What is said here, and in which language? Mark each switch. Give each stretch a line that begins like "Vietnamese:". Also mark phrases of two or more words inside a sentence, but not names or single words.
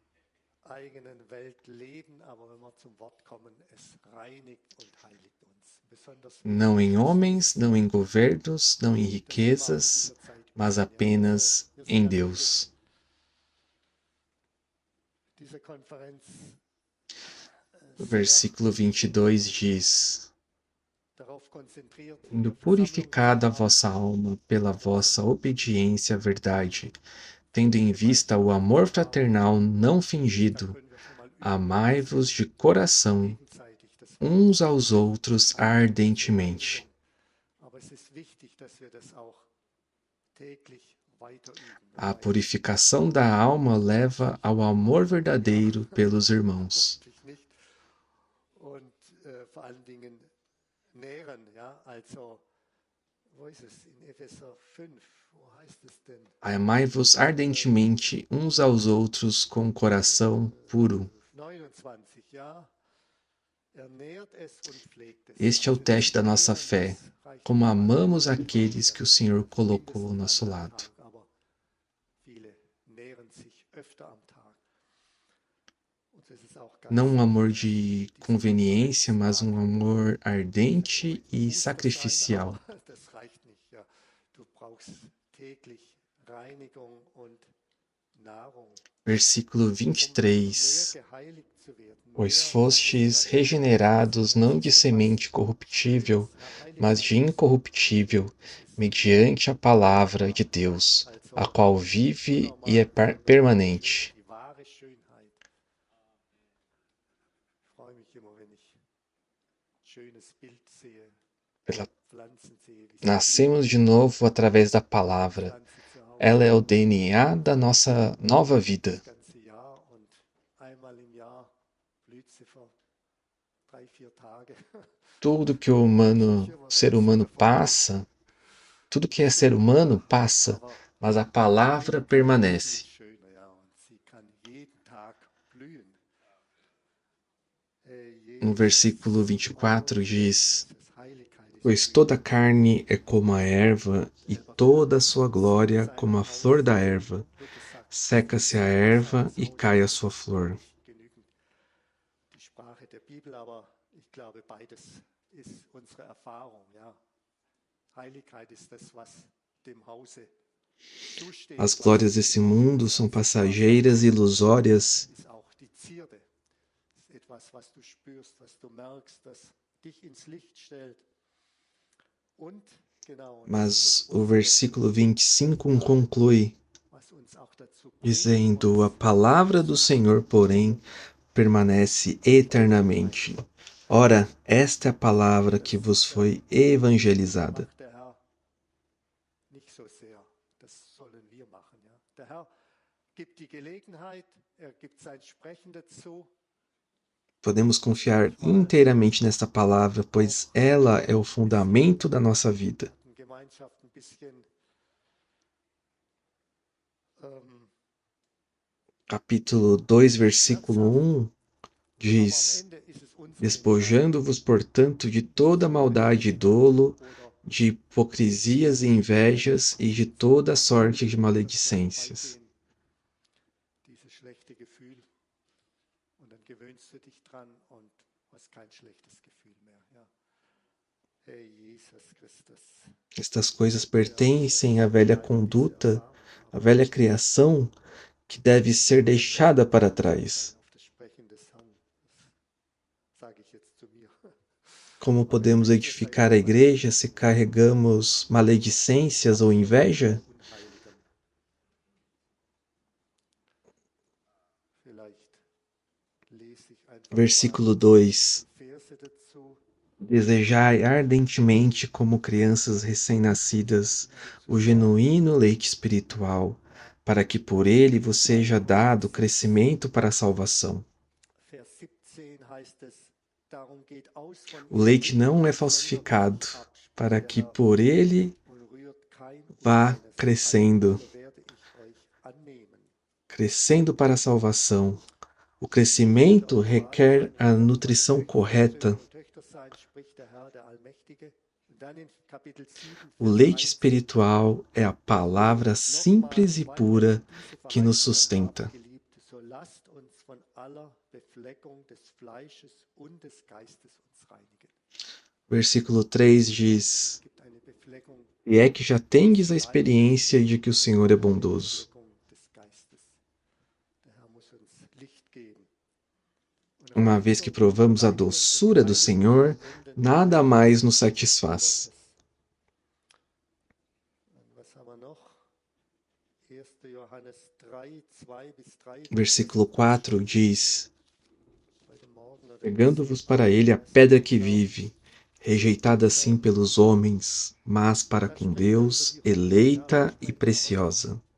Portuguese: Não em homens, não em governos, não em riquezas, mas apenas em Deus. O versículo 22 diz:
German: darauf konzentriert, in
Portuguese: Sendo
German: der Versammlung
Portuguese: purificada a
German: zu sein.
Portuguese: vossa alma pela vossa obediência à verdade, tendo em vista o amor fraternal não
German: Da
Portuguese: fingido,
German: können wir schon mal üben,
Portuguese: amai-vos de coração
German: gegenseitig das Wort
Portuguese: uns aos outros ardentemente.
German: Aber es ist wichtig, dass wir das auch täglich weiter üben.
Portuguese: A purificação da alma leva ao amor verdadeiro pelos irmãos.
German: Hoffentlich nicht. Und vor allen Dingen nähren, ja, also, wo ist es? In Epheser 5, wo heißt es denn?
Portuguese: Amai-vos ardentemente uns aos outros com coração puro.
German: 29, ja. Ernährt es und pflegt es.
Portuguese: Este é o teste da nossa fé, como amamos aqueles que o Senhor colocou ao nosso lado.
German: Aber viele nähren sich öfter am Tag. Und das ist auch ganz
Portuguese: Não um amor de conveniência, mas um amor ardente e sacrificial.
German: Das reicht nicht, ja. Du brauchst täglich Reinigung und Nahrung.
Portuguese: Versículo 23. Pois fostes regenerados não de semente corruptível, mas de incorruptível, mediante a palavra de Deus, a qual vive e é permanente.
German: Die wahre Schönheit. Ich freue mich immer, wenn ich ein schönes Bild sehe,
Portuguese: Pela-
German: Pflanzen sehe, wie sie
Portuguese: Nascemos de novo através da palavra.
German: Pflanzen zu Hause
Portuguese: Ela é o DNA da nossa nova vida.
German: das ganze Jahr und einmal im Jahr blüht sie für 3, 4 Tage.
Portuguese: Tudo que o ser humano passa, tudo que é ser humano passa, mas a palavra permanece.
German: Schöner, ja, und sie kann jeden Tag blühen.
Portuguese: No versículo 24 diz:
German: Das Heiligkeit ist
Portuguese: Pois toda a carne é como a erva, e toda a sua glória como a flor da erva. Seca-se a erva e cai a sua flor.
German: genügend die Sprache der Bibel, aber ich glaube, beides ist unsere Erfahrung. Ja. Heiligkeit ist das, was dem Hause zusteht.
Portuguese: As glórias desse mundo são passageiras e ilusórias,
German: Ist auch die Zierde. Ist etwas, was du spürst, was du merkst, das dich ins Licht stellt. Und genau,
Portuguese: mas o versículo 25 conclui
German: was uns auch dazu bringt,
Portuguese: dizendo: A palavra do Senhor, porém, permanece eternamente. Ora, esta é a palavra que vos foi evangelizada.
German: macht der Herr nicht so sehr. Das sollen wir machen. Ja. Der Herr gibt die Gelegenheit, er gibt sein Sprechen dazu.
Portuguese: Podemos confiar inteiramente nesta palavra, pois ela é o fundamento da nossa vida.
German: In Gemeinschaft ein bisschen
Portuguese: Capítulo 2, versículo 1 diz:
German: Ende ist es unsere
Portuguese: Despojando-vos, portanto, de toda maldade e dolo, de hipocrisias e invejas e de toda sorte de maledicências.
German: dieses schlechte Gefühl und dann gewöhnst du dich dran und hast kein schlechtes Gefühl mehr. Ja. Hey Jesus Christus.
Portuguese: Estas coisas pertencem à velha conduta, à velha criação, que deve ser deixada para trás.
German: Auf das Sprechen des Herrn, das sage ich jetzt zu mir.
Portuguese: Como podemos edificar a igreja se carregamos maledicências ou inveja?
German: Unheiligem. Vielleicht lese ich einfach
Portuguese: Versículo 2:
German: Verse dazu.
Portuguese: Desejai ardentemente, como crianças recém-nascidas, o genuíno leite espiritual, para que por ele vos seja dado crescimento para a salvação.
German: Vers 17 heißt es, darum geht aus von
Portuguese: O leite não é falsificado, para que por ele
German: und rührt kein
Portuguese: vá crescendo,
German: so werde ich euch annehmen.
Portuguese: crescendo para a salvação. O crescimento requer a nutrição correta.
German: Töchter sein, spricht der Herr, der Allmächtige. Und dann in Kapitel 7,
Portuguese: O leite espiritual é a palavra simples e pura que nos sustenta.
German: Geliebte, so lasst uns von aller Befleckung des Fleisches und des Geistes uns reinigen.
Portuguese: Versículo 3 diz:
German: Es gibt eine Befleckung
Portuguese: E é que já tendes a experiência de que o Senhor é bondoso.
German: des Geistes. Der Herr muss uns Licht geben.
Portuguese: Uma vez que provamos a doçura do Senhor, nada mais nos satisfaz. Versículo 4 diz: Pegando-vos para ele a pedra que vive, rejeitada assim pelos homens, mas para com Deus, eleita e preciosa.